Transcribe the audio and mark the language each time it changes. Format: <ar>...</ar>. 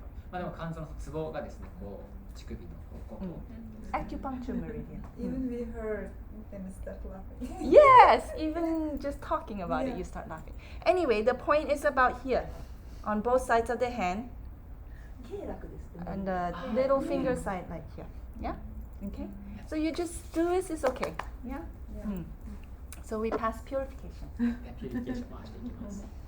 <ja>まあでも肝臓のツボがですね、こう乳首のここ。</ja> <en>Acupuncture meridian. Even we heard them start laughing. Yes, even just talking about it, you start laughing. Anyway, the point is about here, on both sides of the hand, and the little finger side like here. Yeah? Okay? So you just do this, it's okay. Yeah? So we pass purification.</en> <ja>ピューリフィケーション回していきます。</ja>